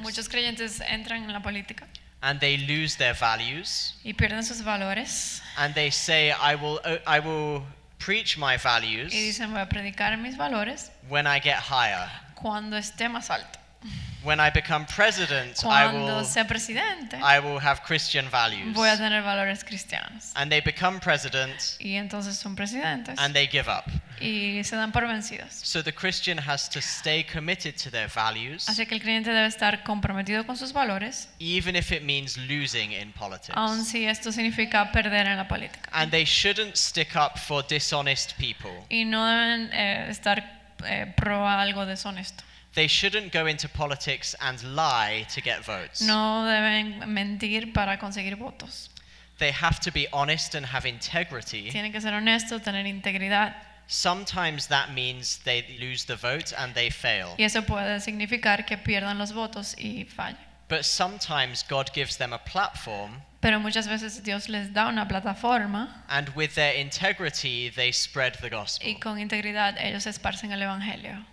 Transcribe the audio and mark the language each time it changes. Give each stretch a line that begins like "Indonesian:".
Spanish: Muchos creyentes entran en la política
English: and they lose their values
Spanish: y pierden sus valores
English: and they say, I will preach my values
Spanish: y dicen voy a predicar mis valores
English: when I get higher.
Spanish: cuando esté más alto.
English: When I become president,
Spanish: Cuando sea presidente
English: I will have Christian values.
Spanish: voy a tener valores cristianos.
English: And they become president
Spanish: Y entonces son presidentes
English: and they give up.
Spanish: y se dan por vencidos.
English: So the Christian has to stay committed to their values,
Spanish: Así que el creyente debe estar comprometido con sus valores,
English: even if it means losing in politics.
Spanish: aun si esto significa perder en la política.
English: And they shouldn't stick up for dishonest people.
Spanish: Y no deben estar pro a algo deshonesto.
English: They shouldn't go into politics and lie to get votes.
Spanish: No deben mentir para conseguir votos.
English: They have to be honest and have integrity.
Spanish: Tienen que ser honestos, tener integridad.
English: Sometimes that means they lose the vote and they fail.
Spanish: Y eso puede significar que pierdan los votos y fallen.
English: But sometimes God gives them a platform,
Spanish: Pero muchas veces Dios les da una plataforma
English: and with their integrity they spread the gospel.
Spanish: y con integridad ellos esparcen el evangelio.